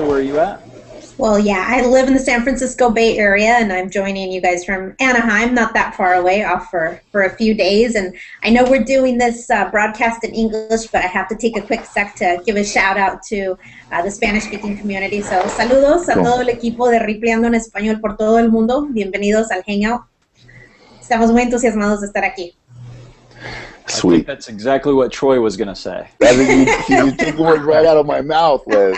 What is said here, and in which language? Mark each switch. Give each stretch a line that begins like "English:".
English: Where are you at? Well, yeah, I live in the San Francisco Bay Area, and I'm joining you guys from Anaheim, not that far away, off for a few days. And I know we're doing this broadcast in English, but I have to take a quick sec to give a shout-out to the Spanish-speaking community.
Spanish: So, saludos a todo el equipo de Rippln en español por todo el mundo. Bienvenidos al Hangout. Estamos muy entusiasmados de estar aquí.
English: Sweet. I think that's exactly what Troy was going to say. You took the words right out of my mouth, Liz.